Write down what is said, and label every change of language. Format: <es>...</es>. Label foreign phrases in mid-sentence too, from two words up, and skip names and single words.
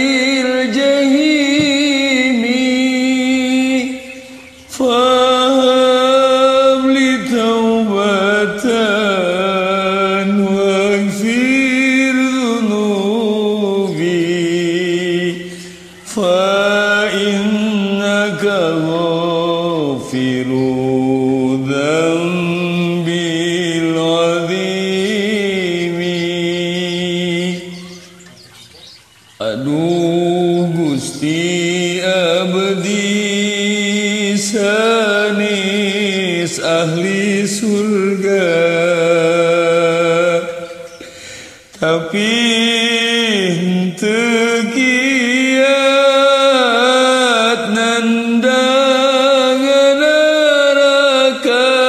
<ar>الجحيم فهب لي توبة واغفر ذنوبي فإنك غافر ذنبي العظيم.</ar> <su>Aduh Gusti abdi sanes ahli surga, tapi henteu kiat nandangan neraka.</su>